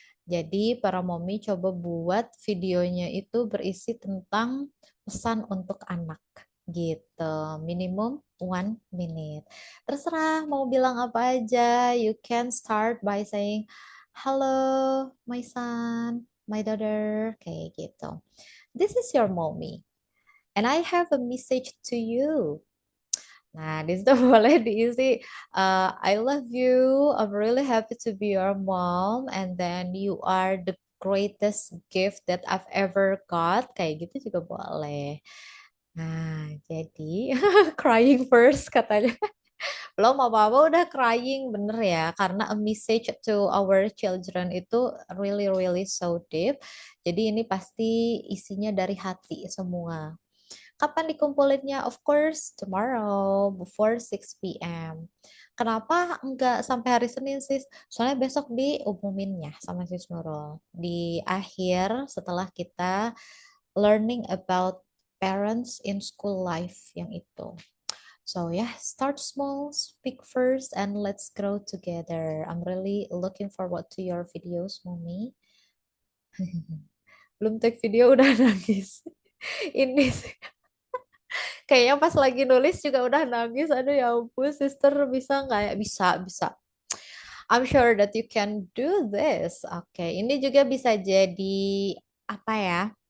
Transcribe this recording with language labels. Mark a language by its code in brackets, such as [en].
[id] Jadi para mommy coba buat videonya itu berisi tentang pesan untuk anak gitu. Minimum 1 minute. Terserah mau bilang apa aja. [en] You can start by saying, "Hello, my son, my daughter," [id] kayak gitu. [en] this is your mommy, and I have a message to you. [id] Nah, di situ boleh diisi, [en] I love you, I'm really happy to be your mom, and then you are the greatest gift that I've ever got. [id] Kayak gitu juga boleh. Nah, jadi [en] crying first [id] katanya. Belum apa-apa udah crying, bener ya. Karena a message to our children itu [en] really really so deep. [id] Jadi ini pasti isinya dari hati semua. Kapan dikumpulinnya? [en] Of course, tomorrow before 6 p.m. [id] Kenapa enggak sampai hari Senin, sis? Soalnya besok diumuminnya sama sis Nurul. Di akhir setelah kita [en] learning about parents in school life [id] yang itu. [en] So yeah, start small, speak first, and let's grow together. I'm really looking forward to your videos, Mommy. [id] Belum take video udah nangis. Ini sih. Kayaknya pas lagi nulis juga udah nangis. Aduh ya ampun, sister bisa nggak ya? Bisa, bisa. [en] I'm sure that you can do this. [id] Oke, ini juga bisa jadi apa ya?